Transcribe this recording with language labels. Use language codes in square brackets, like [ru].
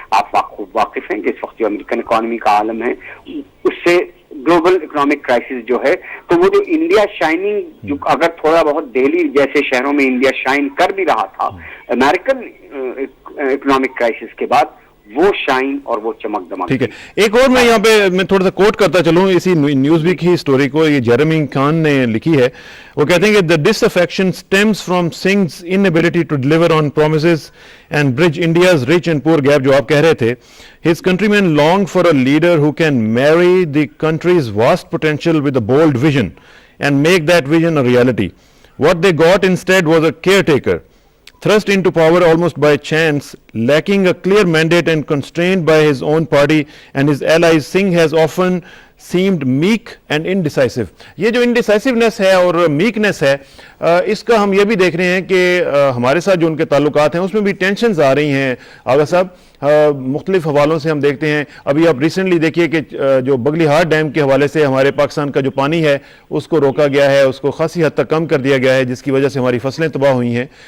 [ur] آپ خوب واقف ہیں کہ اس وقت جو امریکن اکانومی کا عالم ہے، اس سے گلوبل اکنامک کرائسس جو ہے، تو وہ جو انڈیا شائننگ، جو اگر تھوڑا بہت دہلی جیسے شہروں میں انڈیا شائن کر بھی رہا تھا، امریکن اکنامک کرائسس کے بعد وہ شائن اور وہ چمک دمک. ٹھیک ہے، ایک اور میں یہاں پہ میں تھوڑا سا کوٹ کرتا چلوں اسی نیوز ویک کی اسٹوری کو. یہ جیرمی خان نے لکھی ہے. [en] وہ کہتے ہیں کہ the disaffection stems from Singh's inability to deliver on promises and bridge India's rich and poor gap, جو آپ کہہ رہے تھے. His countrymen longed for a leader who can marry the country's vast potential with a bold vision and make that vision a reality. What they got instead was a caretaker thrust into power almost by chance, lacking a clear mandate and constrained by his own party and his allies. Singh has often seemed meek and indecisive. [ur] یہ جو انڈیسائسونیس ہے اور میکنیس ہے، اس کا ہم یہ بھی دیکھ رہے ہیں کہ ہمارے ساتھ جو ان کے تعلقات ہیں اس میں بھی ٹینشنز آ رہی ہیں. آغا صاحب، مختلف حوالوں سے ہم دیکھتے ہیں. ابھی آپ ریسنٹلی دیکھیے کہ جو بگلی ہار ڈیم کے حوالے سے ہمارے پاکستان کا جو پانی ہے اس کو روکا گیا ہے، اس کو خاصی حد تک کم کر دیا گیا ہے، جس کی وجہ سے ہماری فصلیں تباہ ہوئی ہیں.